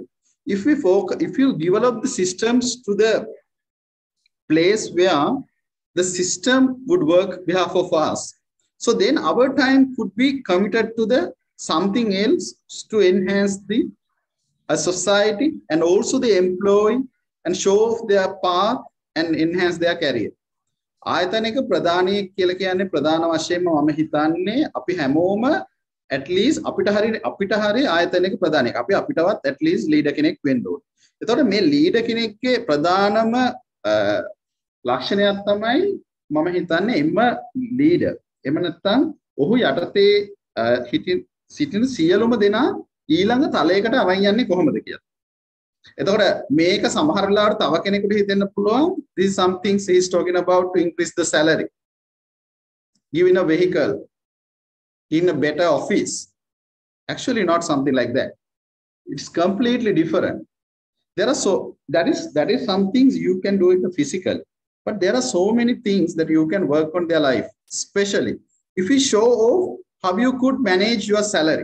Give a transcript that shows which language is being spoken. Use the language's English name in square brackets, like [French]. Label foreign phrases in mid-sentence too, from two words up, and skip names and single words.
[English] If you develop the systems to the place where the system would work on behalf of us, so then our time could be committed to the something else to enhance the society and also the employee and show off their path and enhance their career. [Sinhala] ආයතනික ප්‍රධානී කියලා කියන්නේ ප්‍රධාන වශයෙන්ම මම හිතන්නේ අපි හැමෝම [English] at least [Sinhala] අපිට හරි ආයතනික ප්‍රධානී. අපි අපිටවත් [English] at least [Sinhala] leader කෙනෙක් වෙන්න ඕනේ. එතකොට මේ leader කෙනෙක්ගේ ප්‍රධානම ලක්ෂණයක් තමයි මම හිතන්නේ එම්ම leader. එහෙම නැත්නම් ඔහු යටතේ සිටින සියලුම දෙනා ඊළඟ තලයකට අරන් යන්නේ කොහොමද කියලා. එතකොට මේක සමහර වෙලාවට තව කෙනෙකුට හිතෙන්න පුළුවන් [English] this is something he is talking about to increase the salary, giving a vehicle, in a better office. Actually not something like that. It's completely different. There are that is some things you can do in the physical, but there are so many things that you can work on their life, especially if you show off how you could manage your salary.